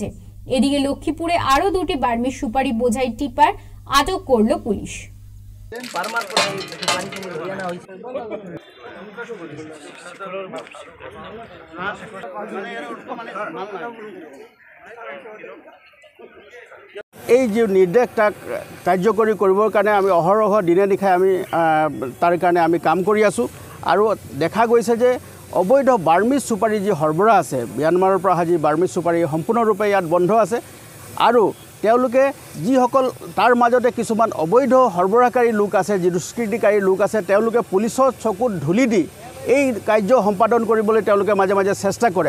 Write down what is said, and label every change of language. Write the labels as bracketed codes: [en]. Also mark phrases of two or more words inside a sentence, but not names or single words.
[bn] এদিকে লক্ষ্মীপুরে আরো 2টি বার্মিজ সুপারি বোঝাই টিপার আটক করল পুলিশ। [as] এই যে নিৰ্দেশটা কাৰ্যকৰী কৰিবৰ কাৰণে আমি অহৰহ দিনে নিশাই আমি তাৰ কাৰণে আমি কাম কৰি আছোঁ। আৰু দেখা গৈছে যে অবৈধ বাৰ্মিজ সুপাৰি যি সৰবৰাহ আছে, ম্যানমাৰৰ পৰা যি বাৰ্মিজ সুপাৰি সম্পূৰ্ণৰূপে ইয়াত বন্ধ আছে। আৰু তেওঁলোকে যিসকল তাৰ মাজতে কিছুমান অবৈধ সৰবৰাহকাৰী লোক আছে, যি দুষ্কৃতিকাৰী লোক আছে, তেওঁলোকে পুলিচৰ চকুত ধূলি দি এই কাৰ্য সম্পাদন কৰিবলৈ তেওঁলোকে মাজে মাজে চেষ্টা কৰে।